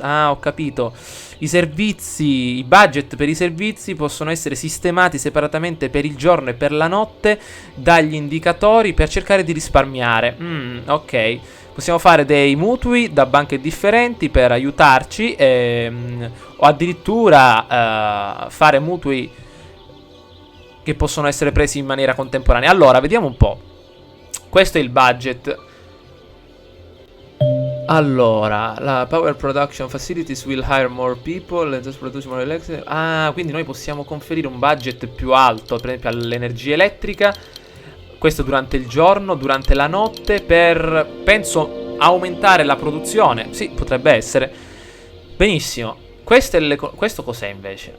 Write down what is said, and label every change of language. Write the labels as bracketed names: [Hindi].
[Italian] Ah, ho capito. I budget per i servizi possono essere sistemati separatamente per il giorno e per la notte dagli indicatori per cercare di risparmiare. Ok. Possiamo fare dei mutui da banche differenti per aiutarci, o addirittura fare mutui che possono essere presi in maniera contemporanea. Allora, vediamo un po'. Questo è il budget. Allora, la [English] Power Production Facilities will hire more people and just produce more electricity. [Italian] Ah, quindi noi possiamo conferire un budget più alto, per esempio all'energia elettrica. Questo durante il giorno, durante la notte, per, penso, aumentare la produzione. Sì, potrebbe essere. Benissimo. Questo cos'è invece?